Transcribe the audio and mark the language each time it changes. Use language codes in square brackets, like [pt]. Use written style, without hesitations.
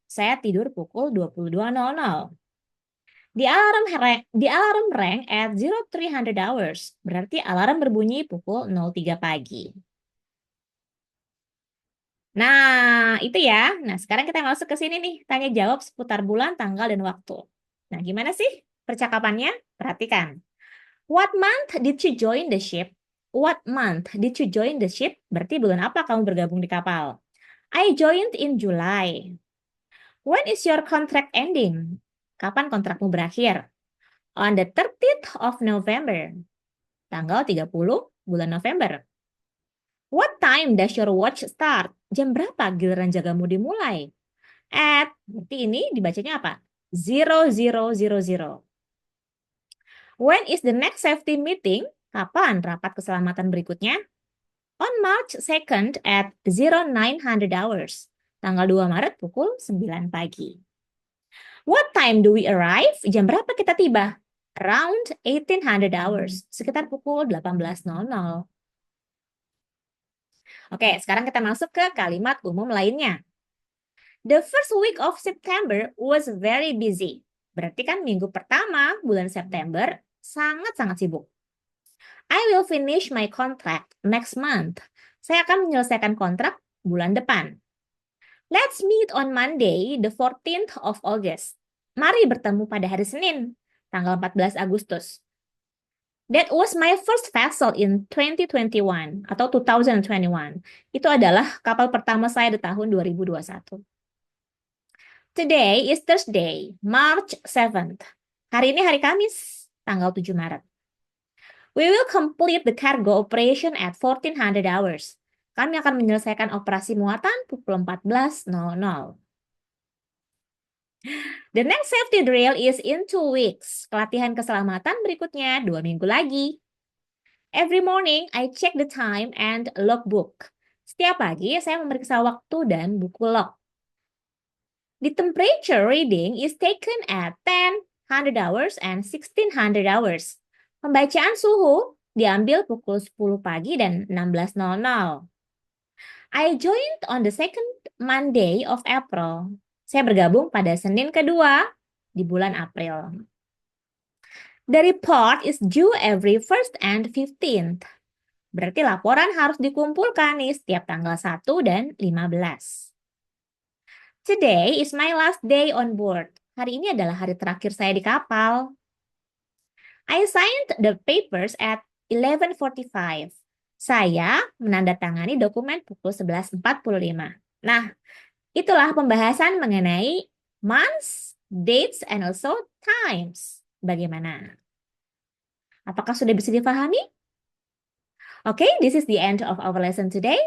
[id] Saya tidur pukul 22.00. [en] The alarm rang at 0300 hours. [id] Berarti alarm berbunyi pukul 03 pagi. Nah, itu ya. Nah, sekarang kita masuk ke sini nih. Tanya jawab seputar bulan, tanggal, dan waktu. Nah, gimana sih percakapannya? Perhatikan. [en] What month did you join the ship? What month did you join the ship? [id] Berarti bulan apa kamu bergabung di kapal? [en] I joined in July. When is your contract ending? [id] Kapan kontrakmu berakhir? [en] On the 30th of November. [id] Tanggal 30 bulan November. [en] What time does your watch start? [id] Jam berapa giliran jagamu dimulai? At, berarti ini dibacanya apa? 0000. [en] When is the next safety meeting? [id] Kapan rapat keselamatan berikutnya? [en] On March 2nd at 0900 hours. [id] Tanggal 2 Maret pukul 9 pagi. [en] What time do we arrive? [id] Jam berapa kita tiba? [en] Around 1800 hours. [id] Sekitar pukul 18.00. Oke, sekarang kita masuk ke kalimat umum lainnya. [en] The first week of September was very busy. [id] Berarti kan minggu pertama bulan September sangat-sangat sibuk. [en] I will finish my contract next month. [id] Saya akan menyelesaikan kontrak bulan depan. [en] Let's meet on Monday, the 14th of August. [id] Mari bertemu pada hari Senin, tanggal 14 Agustus. [en] That was my first vessel in 2021 [id] atau [en] 2021. [id] Itu adalah kapal pertama saya di tahun 2021. [en] Today is Thursday, March 7th. [id] Hari ini hari Kamis, tanggal 7 Maret. [en] We will complete the cargo operation at 1400 hours. [id] Kami akan menyelesaikan operasi muatan pukul 14.00. [en] The next safety drill is in 2 weeks. [id] Pelatihan keselamatan berikutnya 2 minggu lagi. [en] Every morning, I check the time and logbook. [id] Setiap pagi, saya memeriksa waktu dan buku log. [en] The temperature reading is taken at 10, 100 hours, and 1600 hours. [id] Pembacaan suhu diambil pukul 10 pagi dan 16.00. [en] I joined on the second Monday of April. [id] Saya bergabung pada Senin kedua di bulan April. [en] The report is due every 1st and 15th. [id] Berarti laporan harus dikumpulkan nih setiap tanggal 1 dan 15. [en] Today is my last day on board. [id] Hari ini adalah hari terakhir saya di kapal. [en] I signed the papers at 11:45. [id] Saya menandatangani dokumen pukul 11.45. Nah, itulah pembahasan mengenai [en] months, dates, and also times. [id] Bagaimana? Apakah sudah bisa dipahami? [en] Okay, this is the end of our lesson today.